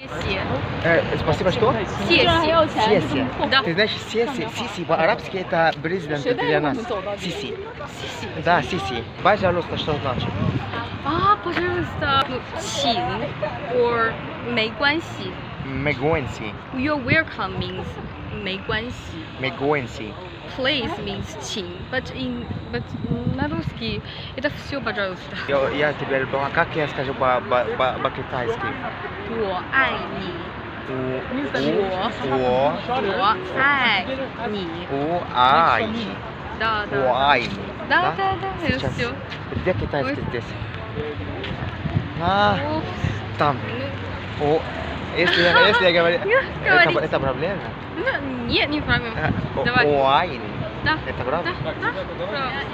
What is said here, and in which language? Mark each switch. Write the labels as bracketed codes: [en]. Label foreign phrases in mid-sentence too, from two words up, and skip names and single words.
[zh] Сесі. [ru] Спасибо, что? [zh] Сесі. [ru] Сессия. Да. Ты знаешь, сиси по-арабски это президент для нас. Сиси. [zh] Сесі. [ru] Да, сиси. Пожалуйста, что значит? Пожалуйста. Ну, [zh] 请 or 没关系。 Мегуэнси. [en] You're welcome means 没关系。 [zh] Мегуэнси. [en] Please means [ru] 请 but на русский это все пожалуйста. Я тебя люблю. А как я скажу по-китайски? [zh] 我爱你。我爱你。爱你。 [ru] Да, да. [zh] 我爱你. [ru] Да. Сейчас. Все. Где китайский здесь? Там. Если я говорю... Говорите. Это проблема? Нет, не проблема. Давай. [zh] 我爱你. [ru] Да. Это правда? Да. Правда.